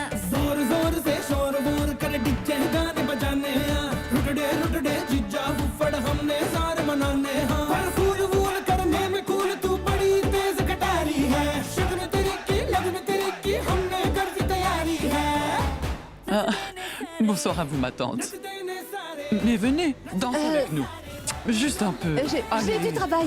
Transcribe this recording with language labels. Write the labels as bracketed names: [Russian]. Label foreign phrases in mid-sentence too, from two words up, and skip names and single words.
[Hindi] जोर जोर से शोर वोर कर डीजे गाने बजाने हैं रुटड़े रुटड़े जीजा फुफड़ हमने सारे मनाने हैं पर फूल वूल करने में कूल तू बड़ी तेज कटारी है शगन तेरी की लगन तेरी की हमने कर दी तैयारी है [French] Ah, bonsoir à vous, ma tante. Mais venez, dansez avec nous. Juste un peu. J'ai Allez. du travail.